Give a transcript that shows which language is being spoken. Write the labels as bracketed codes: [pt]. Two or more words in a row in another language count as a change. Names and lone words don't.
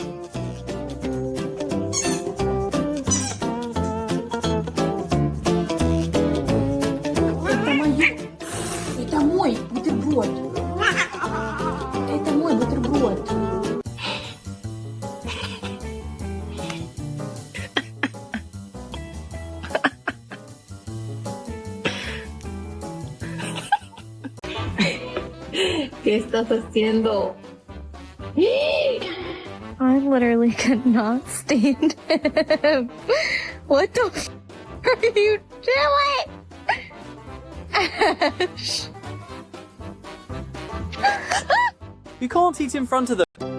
[ru] Это мой бутерброд. Это мой бутерброд. [es] ¿Qué estás haciendo? [en] I literally could not stand him. What the f are you doing? Ash. You can't eat in front of them.